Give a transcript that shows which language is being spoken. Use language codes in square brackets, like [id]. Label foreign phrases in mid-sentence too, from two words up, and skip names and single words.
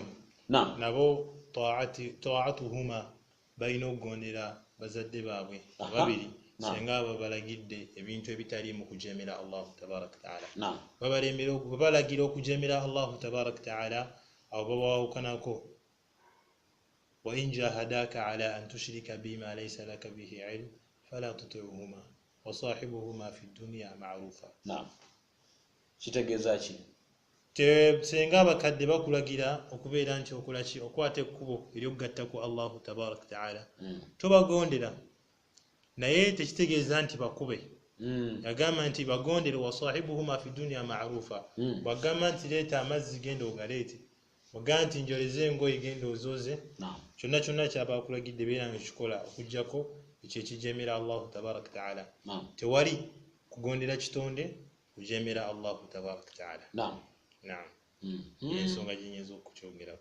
[lg] nabo taatuhuma balina okugondera bazadde baabwe babiri senga abo balagidde ebintu ebitaliimu kujeemera [ar] الله تبارك تعالى [lg] babalagira okujeemera [ar] الله تبارك تعالى [lg] awo babawawukanako [ar] وإن جاهداك على أن تشرك بما ليس لك به علم فلا تطعهما وصاحبهما في الدنيا معروفا [lg] kitegeeza ki senga abakadde bakulagira okubeera nti okola ki okwata ekkubo ery'okugatta ku [ar] الله تبارك تعالى [lg] tobagondera naye tekitegeeza nti bakube yagamba nti bagondere [ar] وصاحبهما في الدنيا معروفا [lg] bagamba nti leeta amazzi genda ogaleete bagamba nti njoleze engoye genda ozooze kyonna kyonna kyabakulagidde beera nga kikola okuggyako ekyo ekijeemera [ar] الله تبارك تعالى [lg] tewali kugondera kitonde kujeemera [ar] الله تبارك تعالى [lg] ensonga gyenyinza okukyogerako